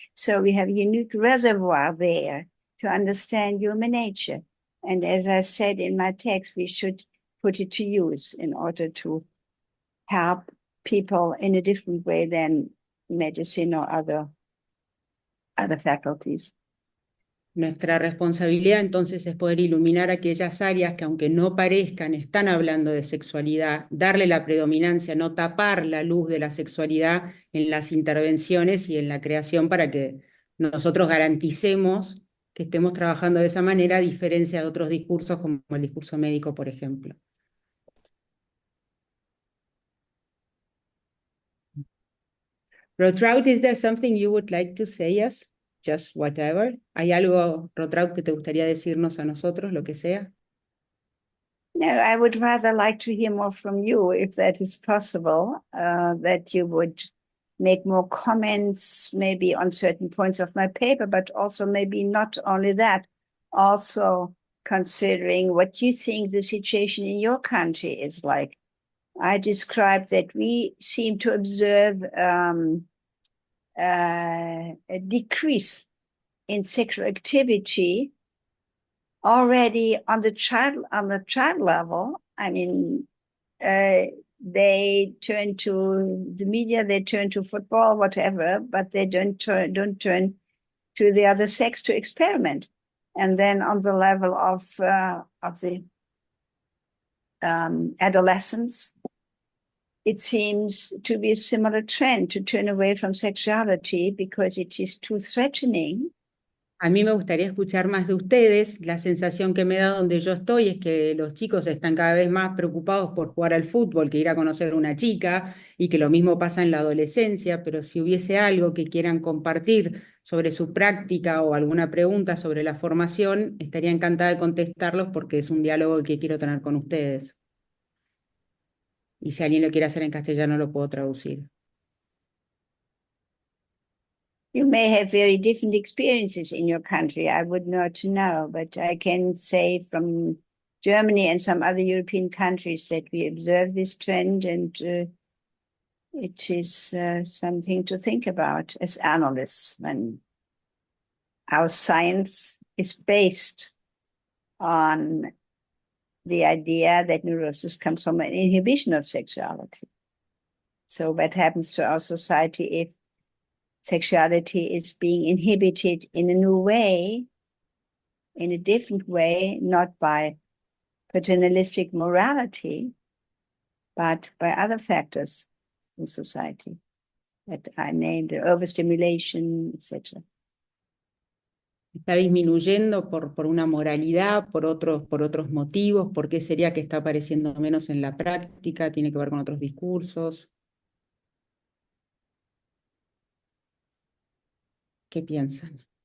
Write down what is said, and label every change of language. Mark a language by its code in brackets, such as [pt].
[en] So we have a unique reservoir there to understand human nature. And as I said in my text, we should put it to use in order to help people in a different way than medicine or other faculties. [es] Nuestra responsabilidad entonces es poder iluminar aquellas áreas que aunque no parezcan, están hablando de sexualidad, darle la predominancia, no tapar la luz de la sexualidad en las intervenciones y en la creación para que nosotros garanticemos que estemos trabajando de esa manera, a diferencia de otros discursos como el discurso médico, por ejemplo. [en] Rotraut, is there something you would like to say us? Just whatever. [es] ¿Hay algo, Rotraut, que te gustaría decirnos a nosotros, lo que sea? [en] No, I would rather like to hear more from you, if that is possible, that you would make more comments, maybe on certain points of my paper, but also maybe not only that, also considering what you think the situation in your country is like. I described that we seem to observe a decrease in sexual activity already on the child level. I mean, they turn to the media, they turn to football, whatever, but they don't turn to the other sex to experiment. And then on the level of the adolescents, it seems to be a similar trend to turn away from sexuality because it is too threatening. [es] A mí me gustaría escuchar más de ustedes. La sensación que me da donde yo estoy es que los chicos están cada vez más preocupados por jugar al fútbol que ir a conocer a una chica, y que lo mismo pasa en la adolescencia, pero si hubiese algo que quieran compartir sobre su práctica o alguna pregunta sobre la formación, estaría encantada de contestarlos porque es un diálogo que quiero tener con ustedes. Y si alguien lo quiere hacer en castellano, lo puedo traducir. [en] You may have very different experiences in your country. I would not know, but I can say from Germany and some other European countries that we observe this trend, and it is something to think about as analysts when our science is based on the idea that neurosis comes from an inhibition of sexuality. So what happens to our society if sexuality is being inhibited in a new way, in a different way, not by paternalistic morality, but by other factors in society that I named, overstimulation, etc. [es] ¿Está disminuyendo por una moralidad, por otros motivos? ¿Por qué sería que está apareciendo menos en la práctica? ¿Tiene que ver con otros discursos? ¿Qué piensan?